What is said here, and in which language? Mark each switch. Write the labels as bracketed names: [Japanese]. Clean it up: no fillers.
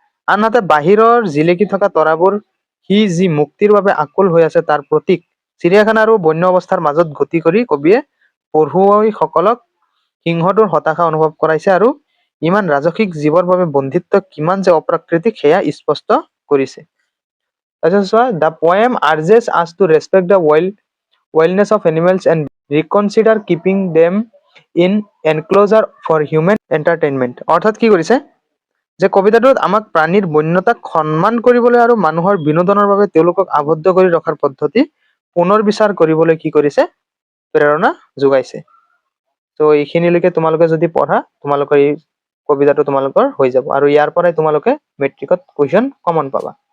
[Assamese] আনহাতে বাহিৰৰ জিলিকি থকা তৰাবোৰ সি যি মুক্তিৰ বাবে আকুল হৈ আছে তাৰ প্ৰতীক। চিৰিয়াখানা আৰু বন্য অৱস্থাৰ মাজত গতি কৰি কবিয়ে পঢ়ুৱৈসকলক সিংহটোৰ হতাশা অনুভৱ কৰাইছে আৰু ইমান ৰাজসিক জীৱৰ বাবে বন্ধিত্ব কিমান যে অপ্ৰাকৃতিক সেয়া স্পষ্ট কৰিছে। তাৰপিছত চোৱা। দ্য পয়েম আৰ্জেছ আছ two respect [English] The wildness of animals and reconsider keeping them in enclosure for human entertainment. [Assamese] অৰ্থাৎ কি কৰিছে যে কবিতাটোত আমাক প্ৰাণীৰ বন্যতাক সন্মান কৰিবলৈ আৰু মানুহৰ বিনোদনৰ বাবে তেওঁলোকক আবদ্ধ কৰি ৰখাৰ পদ্ধতি পুনৰ বিচাৰ কৰিবলৈ কি কৰিছে, প্ৰেৰণা যোগাইছে। তো এইখিনিলৈকে তোমালোকে যদি পঢ়া, তোমালোকৰ এই কবিতাটো তোমালোকৰ হৈ যাব, আৰু ইয়াৰ পৰাই তোমালোকে মেট্ৰিকত কুৱেশ্যন কমন পাবা।